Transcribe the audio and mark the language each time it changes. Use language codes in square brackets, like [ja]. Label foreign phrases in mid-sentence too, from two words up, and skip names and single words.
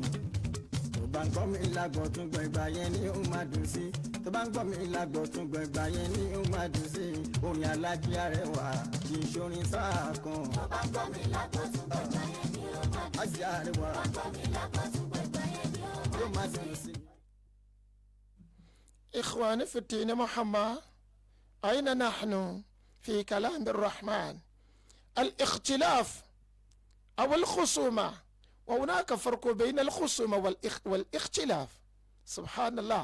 [yo] tó bá ń gbọ́ mi lágbọ̀ tún gbọ́ ìgbà yẹn ni ó máa dùn sí tó bá ń gbọ́ mi lágbọ̀ tún gbọ́ ìgbà yẹn ni ó máa dùn sí orin Alájí Arẹwà kì í ṣorin sáà kan. Tó bá gbọ́ mi lágbó tún gbẹ̀gbẹ̀ yẹn ni ó máa dùn. Alájí Arẹwà Tó bá gbọ́ mi lágbó tún gbẹ̀gbẹ̀ yẹn ni ó máa yóò máa dùn sí. [ar] إخواني في الدين محمد، أين نحن؟ في كلام الرحمن الاختلاف أو الخصومة، وهناك فرق بين الخصومة والاختلاف. سبحان الله.